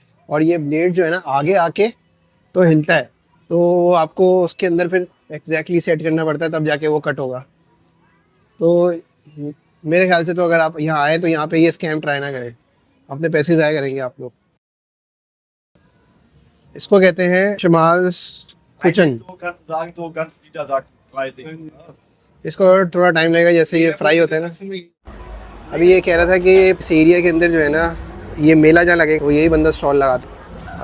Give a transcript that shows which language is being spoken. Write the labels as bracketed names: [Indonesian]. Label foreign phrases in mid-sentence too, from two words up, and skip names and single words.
[Hindi] और ये ब्लेड जो है ना आगे आके तो हिलता है, तो आपको उसके अंदर फिर एग्जैक्टली सेट करना पड़ता है, तब जाके वो कट होगा। तो मेरे ख्याल से तो अगर आप यहाँ आए तो यहाँ पे ये [English] scam try [Hindi] ना करें, अपने पैसे ज़ाया करेंगे आप लोग। इसको कहते हैं शमाल कुचन। [German] So kann man sagen, so ganz Niedersachsen. [Hindi] इसको और थोड़ा टाइम लगेगा जैसे ये फ्राई होता है ना। अभी ये कह रहा था कि इस एरिया के अंदर जो है ना ये मेला जहाँ लगेगा वो यही बंदा स्टॉल लगाता।